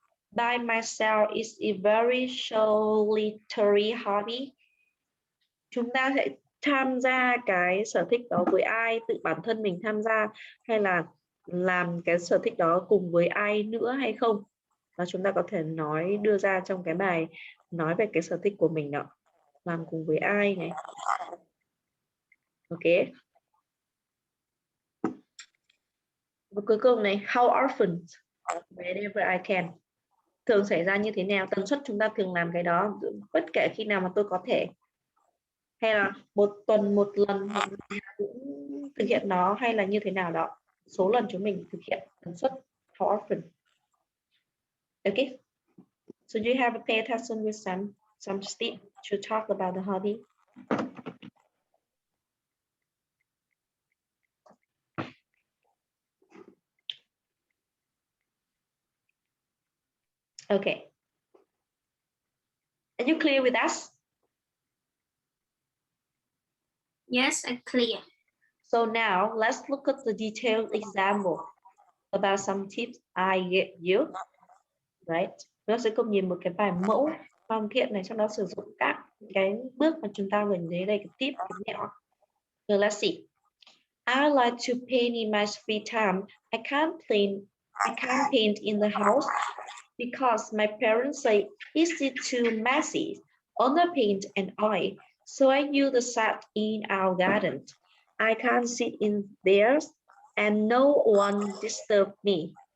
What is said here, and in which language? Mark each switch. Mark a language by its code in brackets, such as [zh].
[en] By myself is a very solitary hobby. [vi] Chúng ta sẽ tham gia cái sở thích đó với ai, tự bản thân mình tham gia hay là làm cái sở thích đó cùng với ai nữa hay không. Và chúng ta có thể nói, đưa ra trong cái bài nói về cái sở thích của mình đó. Làm cùng với ai này. Ok. Và cuối cùng này, [en] how often, whenever I can. [vi] Thường xảy ra như thế nào, tần suất chúng ta thường làm cái đó, bất kể khi nào mà tôi có thể, hay là một tuần một lần cũng thực hiện nó, hay là như thế nào đó. số lần chúng mình thực hiện, tần suất, [en] how often. Okay, so you have to pay attention with some step to talk about the hobby. Okay, are you clear with us? Yes, I'm clear. So now let's look at the detailed example about some tips I gave you, right? [vi] Nó sẽ cùng nhìn một cái bài mẫu hoàn thiện này, trong đó sử dụng các cái bước mà chúng ta vừa thấy đây, cái tip, cái mẹo. [en] So let's see. I like to paint in my free time. I can't paint in the house because my parents say it's too messy, underpaint and oil. So I use the set in our garden. I can't sit in there and no one disturb me.